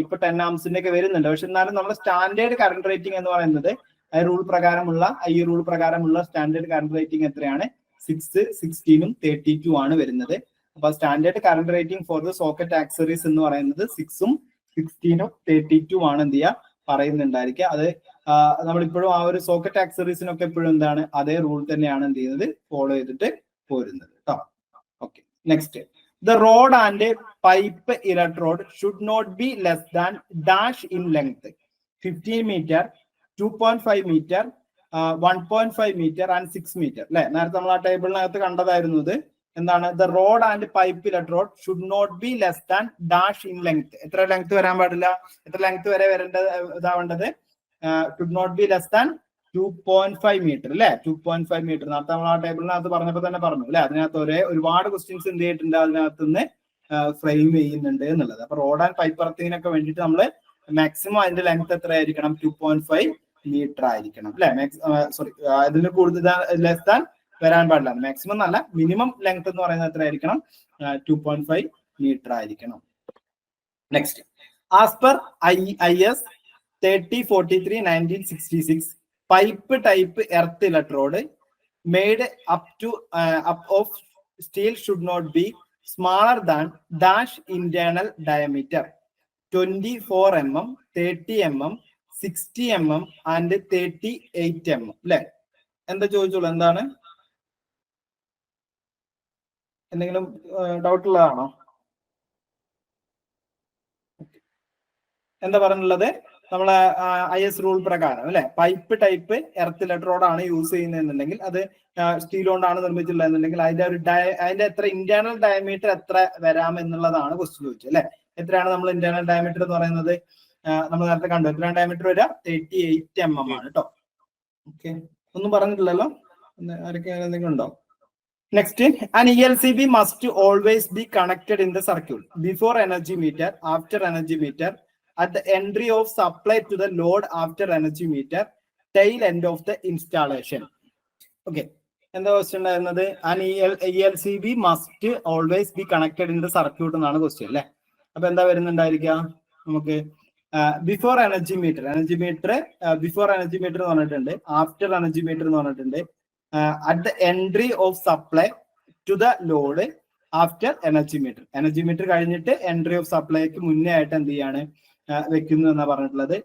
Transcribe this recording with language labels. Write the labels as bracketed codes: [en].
[ml] ഇപ്പൊ 10 ആംസിന്റെ ഒക്കെ വരുന്നുണ്ട്. പക്ഷെ എന്നാലും നമ്മുടെ സ്റ്റാൻഡേർഡ് കറന്റ് റേറ്റിംഗ് എന്ന് പറയുന്നത് ഈ റൂൾ പ്രകാരമുള്ള സ്റ്റാൻഡേർഡ് കറന്റ് റേറ്റിംഗ് എത്രയാണ്, 6, 16 32 ആണ് വരുന്നത്. അപ്പൊ standard current rating for the socket accessories എന്ന് പറയുന്നത് 6, 16 32 ആണ് എന്ത് ചെയ്യുക പറയുന്നുണ്ടായിരിക്കുക. അത് നമ്മളിപ്പോഴും ആ ഒരു സോക്കറ്റ് ആക്സറീസിനൊക്കെ എപ്പോഴും എന്താണ്, അതേ റൂൾ തന്നെയാണ് എന്ത് ചെയ്യുന്നത്, ഫോളോ ചെയ്തിട്ട് പോരുന്നത് കേട്ടോ. [en] Okay, next, the rod and pipe electrode should not be less than dash in length, 15 meter, 2.5 meter, 1.5 meter and 6 meter അല്ലെ. [ml] നേരത്തെ നമ്മൾ ആ ടേബിളിനകത്ത് കണ്ടതായിരുന്നത് എന്താണ്, [en] the rod and pipe electrode should not be less than dash in length. [ml] എത്ര length വരാൻ പാടില്ല, എത്ര length വരെ ഇതാവേണ്ടത്, [en] should not be less than [ml] 2.5 metre അല്ലെ. 2.5 മീറ്റർ നേരത്തെ നമ്മൾ ആ ടേബിളിനകത്ത് പറഞ്ഞപ്പോൾ തന്നെ പറഞ്ഞു അല്ലെ. അതിനകത്ത് ഒരുപാട് ക്വസ്റ്റ്യൻസ് എന്ത് ചെയ്തിട്ടുണ്ട്, അതിനകത്ത് നിന്ന് ഫ്രെയിം ചെയ്യുന്നുണ്ട് എന്നുള്ളത്. അപ്പൊ റോഡ് ആൻഡ് പൈപ്പ് എർത്തിങ്ങിനൊക്കെ വേണ്ടിയിട്ട് നമ്മൾ മാക്സിമം അതിന്റെ ലെങ്ത് എത്ര ആയിരിക്കണം, 2.5 മീറ്റർ ആയിരിക്കണം അല്ലെ. സോറി, അതിന് കൂടുതൽ ലെസ് ദാൻ വരാൻ പാടില്ല. മാക്സിമം നല്ല മിനിമം ലെങ്ത് എന്ന് പറയുന്നത് എത്ര ആയിരിക്കണം, 2.5 മീറ്റർ ആയിരിക്കണം. [en] Next, as per IS 3043/1966 pipe type earth electrode made up of steel should not be smaller than dash internal diameter 24 mm, 30 mm, 60 mm and 38 mm അല്ലെ. [ml] എന്താ ചോദിച്ചോളൂ, എന്താണ്, എന്തെങ്കിലും ഡൗട്ട് ഉള്ളതാണോ? എന്താ പറഞ്ഞുള്ളത്, നമ്മളെ IS റൂൾ പ്രകാരം അല്ലെ, പൈപ്പ് ടൈപ്പ് എർത്ത് ഇലക്ട്രോഡ് ആണ് യൂസ് ചെയ്യുന്നതെന്നുണ്ടെങ്കിൽ, അത് സ്റ്റീൽ കൊണ്ടാണ് നിർമ്മിച്ചിട്ടുള്ളതെന്നുണ്ടെങ്കിൽ അതിന്റെ എത്ര ഇന്റേണൽ ഡയമീറ്റർ എത്ര വരാം എന്നുള്ളതാണ് ക്വസ്റ്റ്യൻ ചോദിച്ചത് അല്ലെ. എത്രയാണ് നമ്മൾ ഇന്റേണൽ ഡയമീറ്റർ എന്ന് പറയുന്നത്, നമ്മൾ നേരത്തെ കണ്ടു. എത്രയാണ് ഡയമീറ്റർ വരിക, 38 mm ആണ് കേട്ടോ. ഓക്കെ, ഒന്നും പറഞ്ഞിട്ടില്ലല്ലോ, ആരൊക്കെ എന്തെങ്കിലും ഉണ്ടോ? [en] Next, an ELCB must always be connected in the circuit before energy meter, after energy meter, at the entry of supply to the load, after energy meter, tail end of the installation. Okay, എന്താ question ഉണ്ടായിരുന്നത്, an ELCB must always be connected in the circuit [ml] എന്നാണ് question അല്ലെ. അപ്പൊ എന്താ വരുന്നുണ്ടായിരിക്കുക നമുക്ക്, before energy meter before energy meter എന്ന് പറഞ്ഞിട്ടുണ്ട്, after energy meter എന്ന് പറഞ്ഞിട്ടുണ്ട്, at the entry of supply to the load, after energy meter കഴിഞ്ഞിട്ട് എൻട്രി ഓഫ് സപ്ലൈക്ക് മുന്നേ ആയിട്ട് എന്ത് ചെയ്യാണ് വെക്കുന്നു എന്നാണ് പറഞ്ഞിട്ടുള്ളത്.